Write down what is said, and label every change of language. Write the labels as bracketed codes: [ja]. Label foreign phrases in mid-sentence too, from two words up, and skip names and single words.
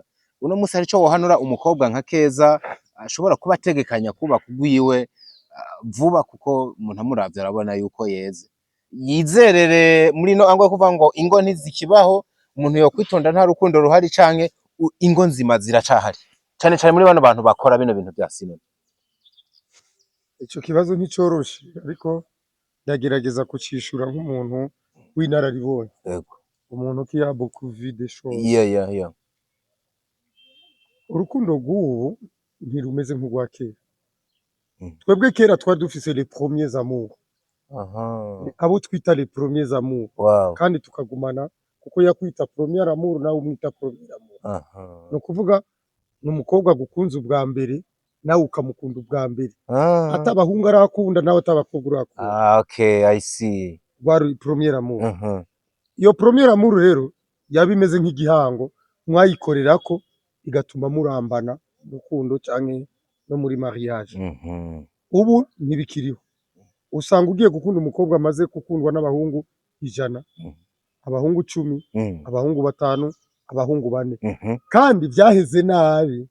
[rn] Uno musi hari cyo wohanura umukobwa nka Keza ashobora kuba ategekanya kubaka ugwiwe vuba, kuko umuntu amuravye arabona yuko yeze, yizerere muri no angwa kuvuga ngo ingo ntizikibaho, umuntu yo kwitonda nta rukundo ruhari canke ingo nzima ziracahari, cyane cyane muri bano bantu bakora bino bintu bya sinema. Ico kibazo nticoroshe, ariko ndagerageza kucishura nk'umuntu w'inararibonye, umuntu [fr] qui a beaucoup vu des choses. [rn] Urukundo rw'ubu ntirumeze nk'urwa kera. Twebwe kera twari dufise [fr] les premiers amours, [rn] abo twita [fr] les premiers amours, [rn] kandi tukagumana, kuko yakwita [fr] premier amour [rn] nawe umwita [fr] premier amour. [rn] No kuvuga n'umukobwa gukunza ubwa mbere nawe ukamukunda ubwa mbere, atabahungu arakunda nawe atabakobwa urakunda. [en] Okay, I see. [rn] Wari [fr] premier amour. [rn] Iyo [fr] premier amour [rn] rero yabimeze nk'igihango mwayikorerako igatuma murambana urukundo canke no muri mariage. Ubu ntibikiriho, usanga ugiye gukunda umukobwa amaze gukundwa n'abahungu 100, abahungu 10, abahungu 5, abahungu 4, kandi byaheze nabi.